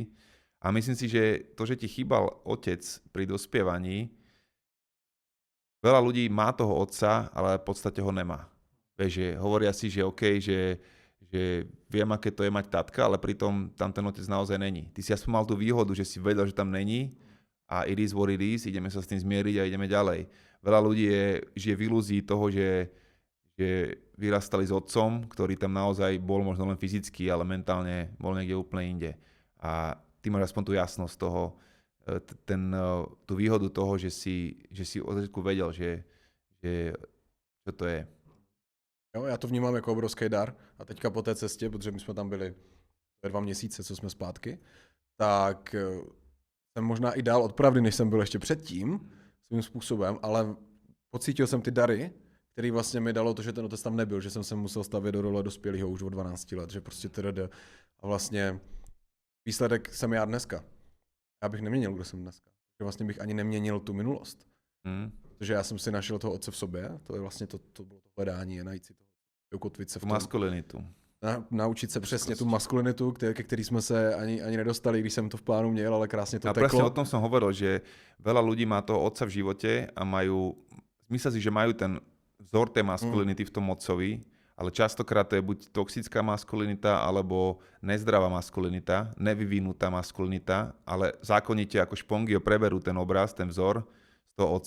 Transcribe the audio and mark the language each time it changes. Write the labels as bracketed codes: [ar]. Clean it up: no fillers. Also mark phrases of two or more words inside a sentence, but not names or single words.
[sk] A myslím si, že to, že ti chýbal otec pri dospievaní, veľa ľudí má toho otca, ale v podstate ho nemá. Vieš, že hovoria si, že OK, že viem, aké to je mať tatka, ale pritom tam ten otec naozaj není. Ty si aspoň mal tú výhodu, že si vedel, že tam není, a [en] it is what it is, [sk] ideme sa s tým zmieriť a ideme ďalej. Veľa ľudí žije v ilúzii toho, že vyrastali s otcom, ktorý tam naozaj bol možno len fyzicky, ale mentálne bol niekde úplne inde. A ty máš aspoň tú jasnosť toho, tú výhodu toho, že si od začiatku vedel, že čo to je. [cs] Jo, já to vnímám jako obrovský dar a teďka po té cestě, protože my jsme tam byli 2 měsíce, co jsme zpátky, tak jsem možná i dál od pravdy, než jsem byl ještě předtím, svým způsobem, ale pocítil jsem ty dary, který vlastně mi dalo to, že ten otec tam nebyl, že jsem se musel stavět do role dospělého už od 12 let, že prostě a vlastně výsledek jsem já dneska. Já bych neměnil, kdo jsem dneska. Že vlastně bych ani neměnil tu minulost. Protože já jsem si našel toho otce v sobě, to je vlastně to bylo to hledání, najít si toho, ukotvit se v tom. Maskulinitu. Naučit se přesně tu maskulinitu, ke který jsme se ani nedostali, když jsem to v plánu měl, ale krásně to teklo. [sk] A presne o tom som hovoril, že veľa ľudí má toho otca v živote a myslia si, že majú ten vzor tej maskulinity v tom otcovi, ale častokrát to je buď toxická maskulinita, alebo nezdravá maskulinita, nevyvinutá maskulinita, ale zákonite ako špongy preberú ten obraz, ten vzor z toho otca.